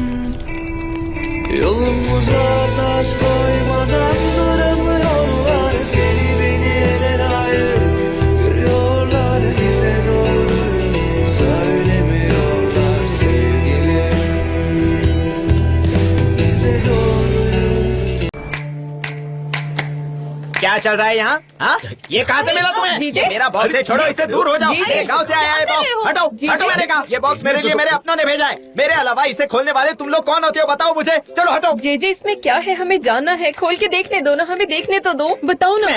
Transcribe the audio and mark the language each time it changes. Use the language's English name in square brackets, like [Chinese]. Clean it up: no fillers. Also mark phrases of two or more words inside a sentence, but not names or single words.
[Turkish] Yolumuza taş koymadan duramıyorlar, seni beni ele layık görüyorlar, bize doğruyu söylemiyorlar sevgilim. Bize doğruyu. [Hindi] क्या चल रहा है यहाँ? हाँ? ये कहाँ से मिला तुम्हें? ये मेरा बॉक्स है, छोड़ो इसे, दूर हो जाओ। ये गाँव से आया है बॉक्स, हटो हटो मैंने कहा। ये बॉक्स मेरे लिए मेरे अपनों ने भेजा है। मेरे अलावा इसे खोलने वाले तुम लोग कौन होते हो बताओ मुझे। चलो हटो। जेजे इसमें क्या है, हमें जानना है, खोल के देखने दो ना, हमें देखने तो दो, बताओ ना।